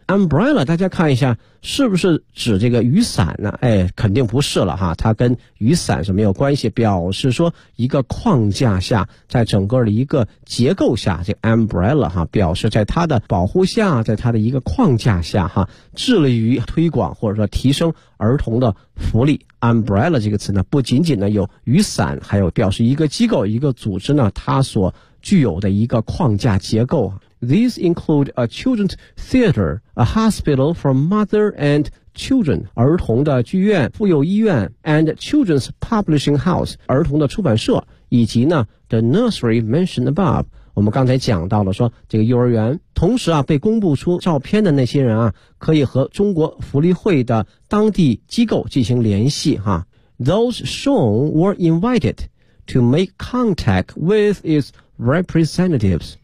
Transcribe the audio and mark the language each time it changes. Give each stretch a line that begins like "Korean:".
Chinese: umbrella 大家看一下是不是指这个雨伞呢，哎，肯定不是了哈，它跟雨伞是没有关系，表示说一个框架下，在整个的一个结构下，这个 umbrella 哈表示在它的保护下，在它的一个框架下哈，致力于推广或者说提升儿童的福利。 umbrella 这个词呢不仅仅呢有雨伞，还有表示一个机构一个组织呢它所具有的一个框架结构。
English: These include a children's theater, a hospital for mother and children,
Chinese: 儿童的剧院、妇幼医院
English: and children's publishing house,
Chinese: 儿童的出版社，以及呢
English: the nursery mentioned above,
Chinese: 我们刚才讲到了说这个幼儿园同时啊被公布出照片的那些人啊可以和中国福利会的当地机构进行联系哈。
English: Those shown were invited to make contact with its representatives.